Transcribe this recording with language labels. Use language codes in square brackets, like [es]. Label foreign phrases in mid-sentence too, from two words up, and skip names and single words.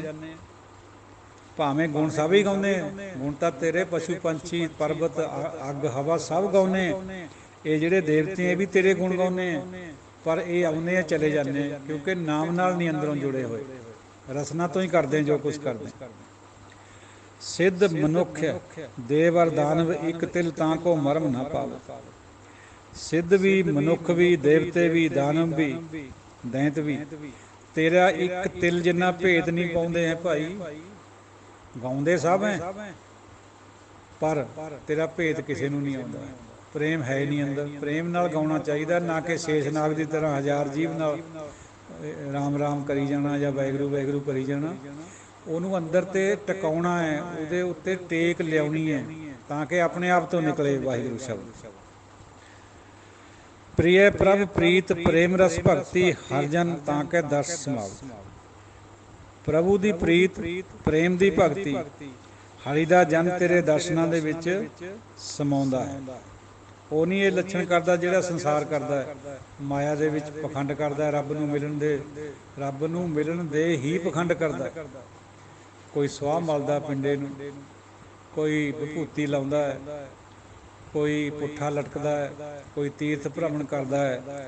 [pa] ਭਾਵੇਂ ਗੁਣ ਸਭ ਹੀ ਗਾਉਣੇ, ਗੁਣ ਤਾਂ ਤੇਰੇ ਪਸ਼ੂ ਪੰਛੀ ਪਰਬਤ ਅੱਗ ਹਵਾ ਸਭ ਗਾਉਣੇ, ਇਹ ਜਿਹੜੇ ਦੇਵਤੇ ਵੀ ਤੇਰੇ ਗੁਣ ਗਾਉਣੇ, ਪਰ ਇਹ ਆਉਣੇ ਚਲੇ ਜਾਣੇ ਕਿਉਂਕਿ ਨਾਮ ਨਾਲ ਨਹੀਂ ਅੰਦਰੋਂ ਜੁੜੇ ਹੋਏ, ਰਸਨਾ ਤੋਂ ਹੀ ਕਰਦੇ ਜੋ ਕੁਝ ਕਰਦੇ। ਸਿੱਧ ਮਨੁੱਖ ਦੇਵ ਅਰ ਦਾਨਵ ਇੱਕ ਤਿਲ ਤਾਂ ਕੋ ਮਰਮ ਨਾ ਪਾਵੇ। ਸਿੱਧ ਭੀ ਮਨੁੱਖ ਭੀ ਦੇਵਤੇ ਭੀ ਦਾਨਵ ਭੀ ਦੈਂਤ ਭੀ ਤੇਰਾ ਇੱਕ ਤਿਲ ਜਿੰਨਾ ਭੇਦ ਨਹੀਂ ਪਾਉਂਦੇ ਹੈਂ ਭਾਈ। ਗਾਉਂਦੇ ਸਭ ਹੈਂ ਪਰ ਤੇਰਾ ਭੇਦ ਕਿਸੀ ਨੂੰ ਨਹੀਂ ਆਉਂਦਾ, ਪ੍ਰੇਮ ਹੈ ਨਹੀਂ ਅੰਦਰ। ਪ੍ਰੇਮ ਨਾਲ ਗਾਉਣਾ ਚਾਹੀਏ, ਨਾ ਕਿ ਸ਼ੇਸ਼ਨਾਗ ਕੀ ਤਰ੍ਹਾਂ ਹਜ਼ਾਰ ਜੀਵ ਨਾਲ ਰਾਮ ਰਾਮ ਕਰੀ ਜਾਣਾ ਯਾ ਵਾਹਿਗੁਰੂ ਵਾਹਿਗੁਰੂ ਕਰੀ ਜਾਣਾ। ਉਹਨੂੰ अंदर ते ਟਿਕਾਉਣਾ है, ਉਹਦੇ ਉੱਤੇ ਟੇਕ ਲਿਆਉਣੀ है ਤਾਂ ਕਿ ਆਪਣੇ ਆਪ ਤੋਂ ਨਿਕਲੇ ਵਾਹਿਗੁਰੂ ਸ਼ਬਦ। ਪ੍ਰਿਅ ਪ੍ਰਭ ਪ੍ਰੀਤ ਪ੍ਰੇਮ ਰਸ ਭਗਤਿ ਹਰਿ ਜਨ ਤਾਕੇ ਦਰਸ਼ ਸਮਾਵ। ਪ੍ਰਭੂ ਦੀ ਪ੍ਰੀਤ ਪ੍ਰੇਮ ਦੀ ਭਗਤੀ ਹਰੀ ਦਾ ਜਨ ਤੇਰੇ ਦਰਸ਼ਨਾਂ ਦੇ ਵਿੱਚ ਸਮਾਉਂਦਾ ਹੈ। ਉਹ ਨਹੀਂ ਇਹ ਲੱਛਣ ਕਰਦਾ ਜਿਹੜਾ ਸੰਸਾਰ ਕਰਦਾ ਹੈ, ਮਾਇਆ ਦੇ ਵਿੱਚ ਪਖੰਡ ਕਰਦਾ, ਰੱਬ ਨੂੰ ਮਿਲਣ ਦੇ ਹੀ ਪਖੰਡ ਕਰਦਾ। ਕੋਈ ਸਵਾਹ ਮਲਦਾ ਪਿੰਡੇ ਨੂੰ, ਕੋਈ ਵਿਭੂਤੀ ਲਾਉਂਦਾ ਹੈ, ਕੋਈ ਪੁੱਠਾ ਲਟਕਦਾ ਹੈ, ਕੋਈ ਤੀਰਥ ਭ੍ਰਮਣ ਕਰਦਾ ਹੈ।